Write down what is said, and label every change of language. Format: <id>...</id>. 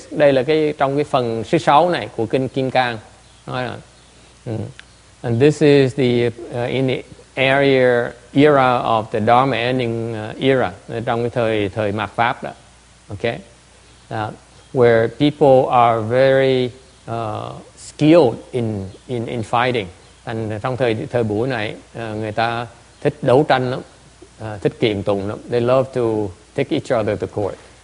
<vi>Đây là trong cái phần số 6 này của kinh Kim Cang. Nói là,</vi> <en>and this is in the era of the Dharma ending era,</en> <vi>trong cái thời mạt pháp đó.</vi> <en>Okay, where people are very skilled in fighting.</en> <vi>And trong thời buổi này người ta thích đấu tranh lắm, thích kiện tụng lắm.</vi> <en>They love to take each other to court.</en>